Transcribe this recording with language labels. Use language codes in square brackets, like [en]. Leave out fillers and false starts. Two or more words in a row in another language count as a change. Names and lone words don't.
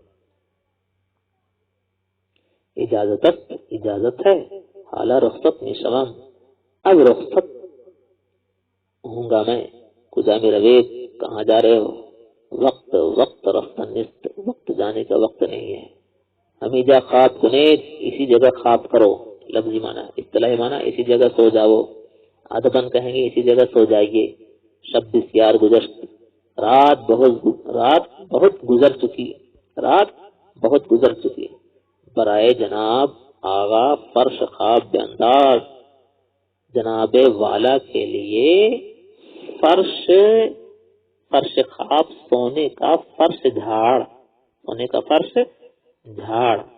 [ur] اجازت ہے، [fa] حالہ رخصت میں شوم، [ur] اب رخصت ہوں گا میں، [fa] کجا میں روید، [ur] کہاں جا رہے ہو؟ [fa] وقت رفتن نست، [ur] وقت جانے کا وقت نہیں ہے۔ [fa] ہمیجا خواب کنید، [ur] اسی جگہ خواب کرو، لفظی معنی۔ اصطلاحی معنی اسی جگہ سو جاؤ، ادباً کہیں گے اسی جگہ سو جائیے۔ [fa] شب بسیار گزشت، [ur] رات بہت گزر چکی، رات بہت گزر چکی۔ [fa] برائے جناب آغا فرش خواب بے انداز، [ur] جناب والا کے لیے فرش خواب، سونے کا فرش جھاڑ، سونے کا فرش جھاڑ۔